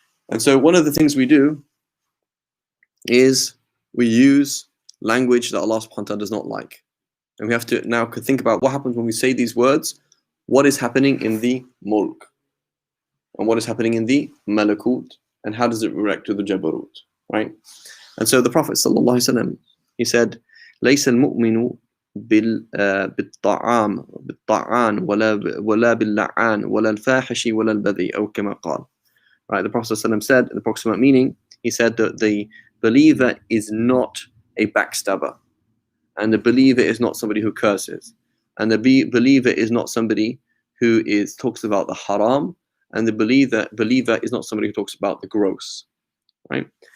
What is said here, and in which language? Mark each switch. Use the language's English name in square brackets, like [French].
[English] And so one of the things we do is we use language that Allah subhanahu wa ta'ala does not like. And we have to now think about what happens when we say these words, what is happening in the mulk, and what is happening in the malakut, and how does it react to the jabarut, right? And so the Prophet [Arabic] sallallahu alaihi wasallam, [English] he said, [Arabic] ليس المؤمن بالطعان ولا باللعان ولا الفاحش ولا البذيء أو كما قال. [English] Right, the Prophet ﷺ said, in the approximate meaning, he said that the believer is not a backstabber, and the believer is not somebody who curses, and the believer is not somebody who talks about the haram, and the believer is not somebody who talks about the gross, right?